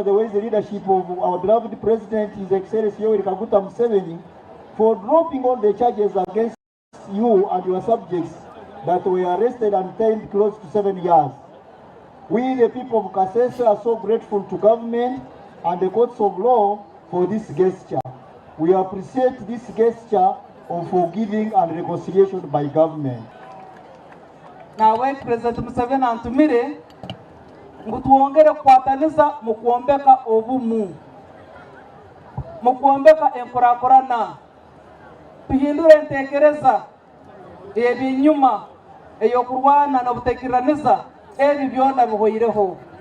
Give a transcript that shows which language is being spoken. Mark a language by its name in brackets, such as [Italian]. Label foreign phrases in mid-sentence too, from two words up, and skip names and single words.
[English] the wise leadership of our beloved President, His Excellency Yoweri Kaguta Museveni, for dropping all the charges against you and your subjects that were arrested and detained close to 7 years. We, the people of Kasese, are so grateful to government and the courts of law for this gesture. We appreciate this gesture of forgiving and reconciliation by government. [Tooro] Nawe President Museveni antumire ngutuongere kukwataniza mukuombeka obumu, mukuombeka enkurakurana, tuhindure entekereza ebinyuma eyokurwana n'obutekeraniza ebi byona bihoireho.